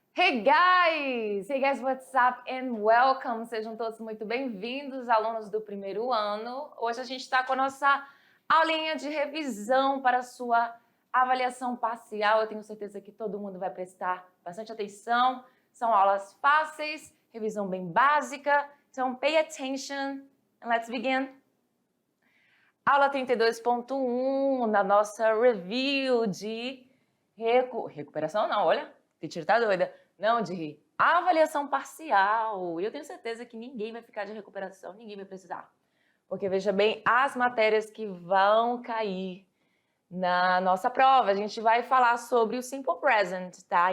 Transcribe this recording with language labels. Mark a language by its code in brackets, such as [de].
[en] Hey guys, what's up and welcome. [pt] Sejam todos muito bem-vindos, alunos do primeiro ano. Hoje a gente está com a nossa aulinha de revisão para a sua avaliação parcial. Eu tenho certeza que todo mundo vai prestar bastante atenção. São aulas fáceis, revisão bem básica. Então, [en] pay attention and let's begin. [pt] Aula 32.1 na nossa review de recuperação, não, olha, teacher tá doida. Não, de avaliação parcial. E eu tenho certeza que ninguém vai ficar de recuperação, ninguém vai precisar. Porque, veja bem, as matérias que vão cair na nossa prova, a gente vai falar sobre o Simple Present, tá?